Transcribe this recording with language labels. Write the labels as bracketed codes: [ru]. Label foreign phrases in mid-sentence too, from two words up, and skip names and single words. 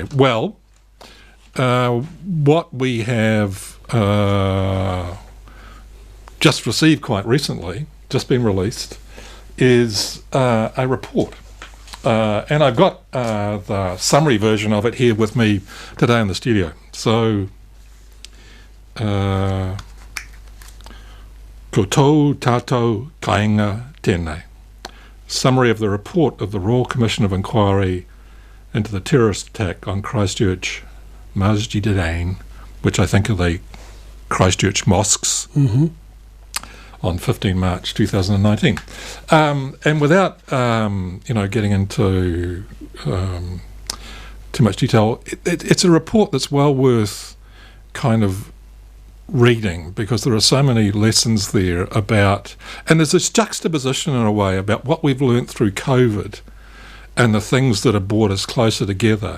[en] Well, what we have just received quite recently, just been released, is a report. And I've got the summary version of it here with me today in the studio. So, [mi] ko tō tātou kāinga tēnei. [en] Summary of the report of the Royal Commission of Inquiry into the terrorist attack on Christchurch Masjid Al-Ain, which I think are the Christchurch mosques, on 15 March 2019. And without, getting into too much detail, it's a report that's well worth kind of reading, because there are so many lessons there about, and there's this juxtaposition in a way about what we've learnt through COVID and the things that have brought us closer together.